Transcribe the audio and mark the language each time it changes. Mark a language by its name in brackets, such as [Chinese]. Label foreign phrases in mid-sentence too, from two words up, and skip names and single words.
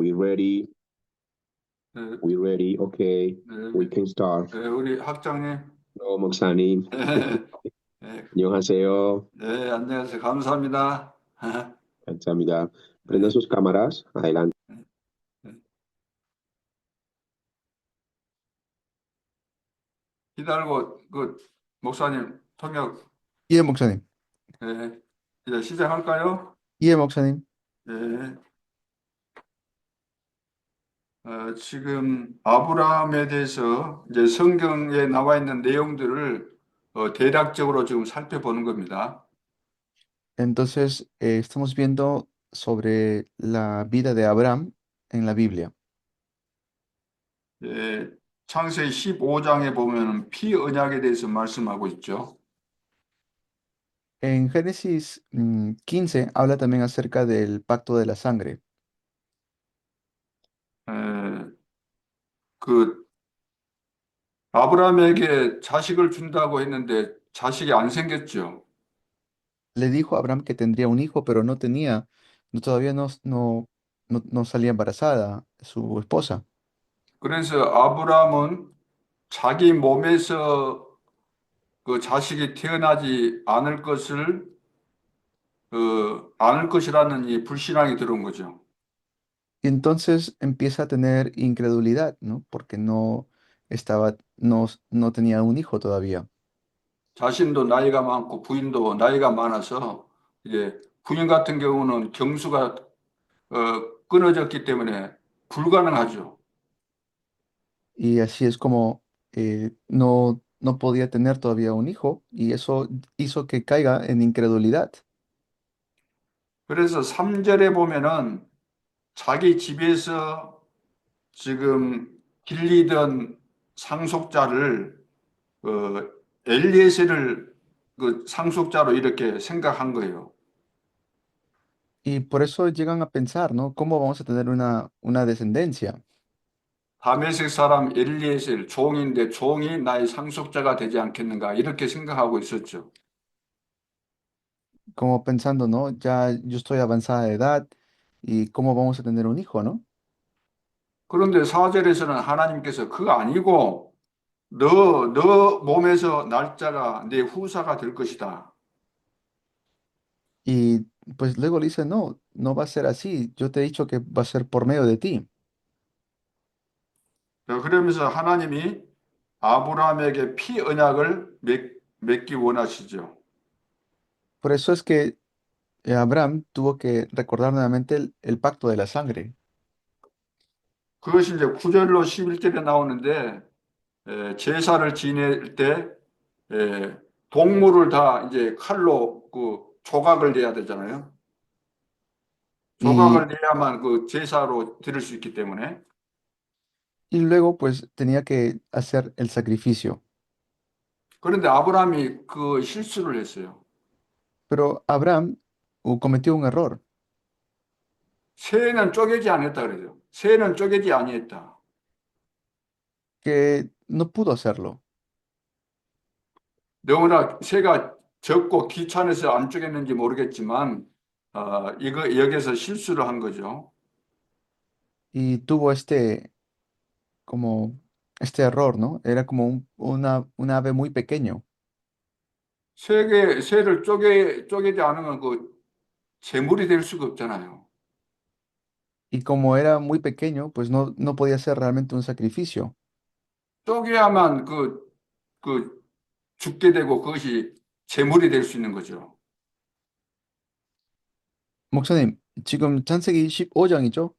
[English] ready? [Korean] 네, [English] We ready? Okay, we [Korean] 네, [English] can start. [Korean] 네, 우리 학장님. 목사님. 네, 안녕하세요. 네, 안녕하세요. 감사합니다. 감사합니다. Prendan 네, [Spanish] sus cámaras. Adelante. [Korean] 네. 기다리고 목사님 통역. 예, 목사님. 네, 이제 시작할까요? 예, 목사님. 네. 지금 아브라함에 대해서 이제 성경에 나와 있는 내용들을 대략적으로 지금 살펴보는 겁니다. [Spanish] Entonces, estamos viendo sobre la vida de Abraham en la Biblia. [Korean] 예, 창세기 15장에 보면 피언약에 대해서 말씀하고 있죠. [Spanish] En Génesis 15 habla también acerca del pacto de la sangre. [Korean] 에, 그 아브라함에게 자식을 준다고 했는데 자식이 안 생겼죠. [Spanish] Le dijo a Abraham que tendría un hijo, pero no tenía, todavía no salía embarazada su esposa. [Korean] 그래서 아브라함은 자기 몸에서 그 자식이 태어나지 않을 것이라는 이 불신앙이 들어온 거죠. [Spanish] Y entonces empieza a tener incredulidad, ¿no? Porque no tenía un hijo todavía. [Korean] 자신도 나이가 많고 부인도 나이가 많아서 이제 부인 같은 경우는 경수가 끊어졌기 때문에 불가능하죠. [Spanish] Y así es como no podía tener todavía un hijo y eso hizo que caiga en incredulidad. [Korean] 그래서 3절에 보면은 자기 집에서 지금 길리던 상속자를 어, 엘리에셀을 그 상속자로 이렇게 생각한 거예요. [Spanish] Y por eso llegan a pensar, ¿no? ¿Cómo vamos a tener una descendencia? [Korean] 다메섹 사람 엘리에셀 종인데 종이 나의 상속자가 되지 않겠는가 이렇게 생각하고 있었죠. [Spanish] Como pensando, ¿no? Ya yo estoy avanzada de edad y ¿cómo vamos a tener un hijo, ¿no? [Korean] 그런데 4절에서는 하나님께서 그거 아니고 너 몸에서 날짜가 내 후사가 될 것이다. [Spanish] Y pues luego le dice, no, no va a ser así. Yo te he dicho que va a ser por medio de ti. [Korean] 그러면서 하나님이 아브라함에게 피 언약을 맺기 원하시죠. [Spanish] Por eso es que Abraham tuvo que recordar nuevamente el pacto de la sangre. [Korean] 그것이 이제 9절로 11절에 나오는데 제사를 지낼 때 동물을 다 이제 칼로 그 조각을 내야 되잖아요. 조각을 [Spanish] Y, [Korean] 내야만 그 제사로 드릴 수 있기 때문에. [Spanish] y luego pues tenía que hacer el sacrificio. [Korean] 그런데 아브라함이 그 실수를 했어요. [Spanish] Pero Abraham cometió un error, [Korean] 새는 쪼개지 않았다 그래요. 새는 쪼개지 아니했다. [Spanish] que no pudo hacerlo. [Korean] 너무나 새가 적고 귀찮아서 안 쪼갰는지 모르겠지만 이거 여기서 실수를 한 거죠. [Spanish] Y tuvo como este error, ¿no? Era como un ave muy pequeño. [Korean] 새를 쪼개지 않으면 그 제물이 될 수가 없잖아요. [Spanish] Y como era muy pequeño, pues no podía ser realmente un sacrificio. [Korean] 쪼개야만 그 죽게 되고 그것이 제물이 될 수 있는 거죠. 목사님, 지금 창세기 15장이죠?